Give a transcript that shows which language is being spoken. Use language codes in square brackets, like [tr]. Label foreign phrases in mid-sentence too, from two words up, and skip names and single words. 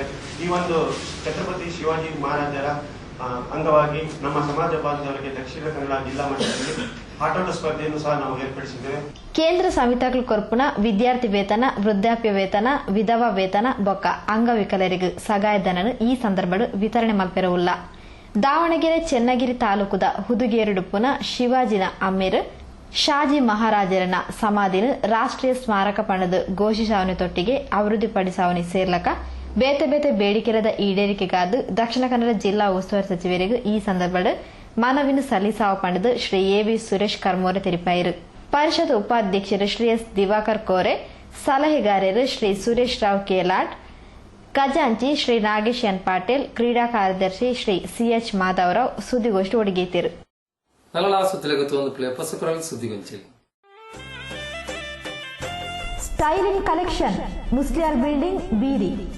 [kn] ಈ ಒಂದು ಛತ್ರಪತಿ ಶಿವಾಜಿ ಮಹಾರಾಜರ ಅಂಗವಾಗಿ ನಮ್ಮ ಸಮಾಜ ಬಾಂಧವರಿಗೆ ದಕ್ಷಿಣ ಕನ್ನಡ ಜಿಲ್ಲಾ ಮಟ್ಟದಲ್ಲಿ ಆಟೋಟ ಸ್ಪರ್ಧೆಯನ್ನು ಸಹ ನಾವು ಏರ್ಪಡಿಸಿದ್ದೇವೆ. [tcy] ಕೇಂದ್ರ ಸಂವಿಧಾನ ಕೊರ್ಪುನ ವಿದ್ಯಾರ್ಥಿ ವೇತನ, ವೃದ್ಧಾಪ್ಯ ವೇತನ, ವಿಧವಾ ವೇತನ ಬೊಕ್ಕ ಅಂಗವಿಕಲರಿಗೆ ಸಹಾಯಧನ ಈ ಸಂದರ್ಭ ವಿತರಣೆ ಮಲ್ಪೆರವುಲ್ಲ. ದಾವಣಗೆರೆ ಚೆನ್ನಗಿರಿ ತಾಲೂಕುದ ಹುದುಗೇರುಡುಪ್ಪುನ ಶಿವಾಜಿನ ಅಮ್ಮೀರ್ ಶಾಜಿ ಮಹಾರಾಜರನ ಸಮಾಧಿನ ರಾಷ್ಟ್ರೀಯ ಸ್ಮಾರಕ ಪಣದ ಘೋಷಿಸಾವಣಿ ತೊಟ್ಟಿಗೆ ಅಭಿವೃದ್ಧಿಪಡಿಸಾವಣಿ ಸೇರ್ಲಕ ಬೇತೆ ಬೇತೆ ಬೇಡಿಕೆರದ ಈಡೇರಿಕೆಗಾದ ದಕ್ಷಿಣ ಕನ್ನಡ ಜಿಲ್ಲಾ ಉಸ್ತುವಾರಿ ಸಚಿವರಿಗೂ ಈ ಸಂದರ್ಭ ಮನವಿನ ಸಲ್ಲಿಸಾವ ಪಂಡದ ಶ್ರೀ ಎವಿ ಸುರೇಶ್ ಕರ್ಮೋರೆ ತಿಳಿಪಾಯಿರು. ಪರಿಷತ್ ಉಪಾಧ್ಯಕ್ಷರು ಶ್ರೀ ಎಸ್ ದಿವಾಕರ್ ಕೋರೆ, ಸಲಹೆಗಾರರು ಶ್ರೀ ಸುರೇಶ್ ರಾವ್ ಕೇಲಾಟ್, ಖಜಾಂಚಿ ಶ್ರೀ ನಾಗೇಶ್ ಎನ್ ಪಾಟೀಲ್, ಕ್ರೀಡಾ ಕಾರ್ಯದರ್ಶಿ ಶ್ರೀ ಸಿಎಚ್ ಮಾಧವರಾವ್ ಸುದ್ದಿಗೋಷ್ಠಿ ಒಡಗೀತಿರು. ಸ್ಟೈಲಿಂಗ್ ಕಲೆಕ್ಷನ್, ಮುಸ್ಲಿಯಾರ್ ಬಿಲ್ಡಿಂಗ್, ಬೀರಿ.